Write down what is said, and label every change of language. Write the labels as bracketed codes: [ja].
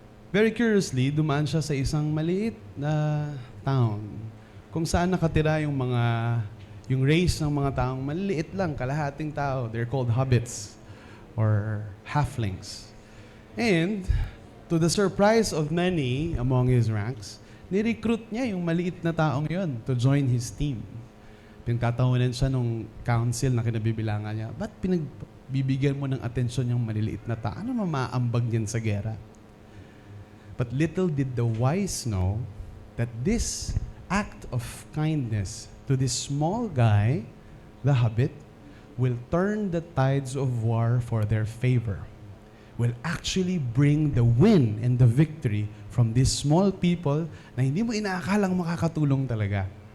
[tl] Very curiously, dumaan siya sa isang maliit na town kung saan nakatira yung race ng mga taong maliit lang, kalahating tao. [en] They're called hobbits or halflings. And to the surprise of many among his ranks, [tl] ni-recruit niya yung maliit na taong yon [en] to join his team. [tl] Pinagtatawanan siya nung council na kinabibilangan niya, ba't bibigyan mo ng atensyon yung maliliit na tao? Ano mamaambag niyan sa gera? [en] But little did the wise know that this act of kindness to this small guy, the hobbit, will turn the tides of war for their favor. Will actually bring the win and the victory from these small people [tl] na hindi mo inaakalang makakatulong talaga.